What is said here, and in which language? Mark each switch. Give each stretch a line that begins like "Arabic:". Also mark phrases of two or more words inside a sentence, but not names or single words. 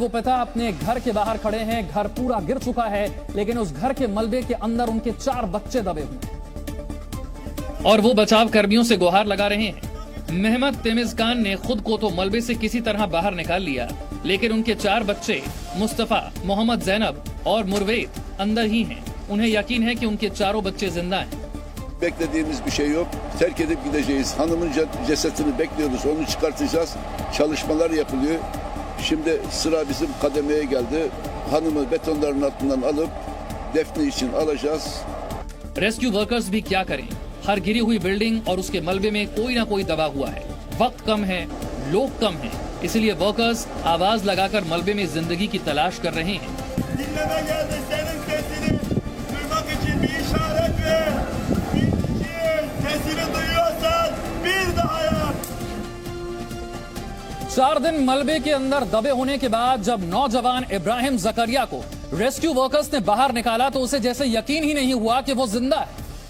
Hindi: वो पिता अपने घर के बाहर खड़े हैं। घर पूरा गिर चुका है, लेकिन उस घर के मलबे के अंदर उनके 4 बच्चे दबे हुए और वो बचाव कर्मियों से गुहार लगा रहे हैं। मेहमद तेमिजकान ने खुद को तो मलबे से किसी तरह बाहर निकाल लिया, लेकिन उनके 4 बच्चे मुस्तफा, मोहम्मद, जैनब और मुरवेद अंदर ही हैं। उन्हें यकीन है कि उनके 4 बच्चे जिंदा हैं।
Turkish: Beklediğimiz bir şey yok. Terk edip gideceğiz. Hanımın cesetini bekliyoruz. Onu çıkartacağız. Çalışmalar yapılıyor. Şimdi sıra bizim kademeye geldi. Hanımı betonların altından alıp defne için alacağız.
English: rescue workers
Hindi: भी क्या करें, हर गिरी हुई बिल्डिंग और उसके मलबे में कोई ना कोई दबा हुआ है। वक्त कम है, लोग कम हैं, इसलिए वर्कर्स आवाज लगाकर मलबे में जिंदगी की तलाश कर रहे हैं। 4 दिन मलबे के अंदर दबे होने के बाद जब नौजवान इब्राहिम जकरिया को
English: rescue workers
Hindi: ने बाहर निकाला तो उसे जैसे यकीन ही नहीं हुआ कि वो जिंदा है।